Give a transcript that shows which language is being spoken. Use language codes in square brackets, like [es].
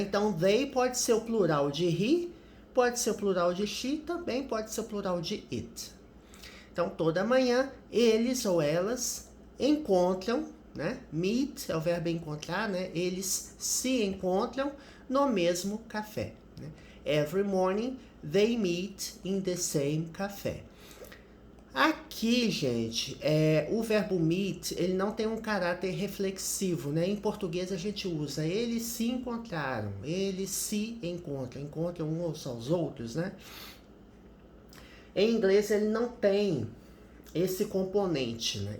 [pt] Então, they pode ser o plural de he, pode ser o plural de she, também pode ser o plural de it. Então, toda manhã, eles ou elas encontram, né? Meet é o verbo encontrar, né? Eles se encontram no mesmo café. Né? [en] Every morning they meet in the same café. [pt] Aqui, gente, o verbo meet, ele não tem um caráter reflexivo, né? Em português a gente usa eles se encontraram, eles se encontram uns aos outros, né? Em inglês ele não tem esse componente, né?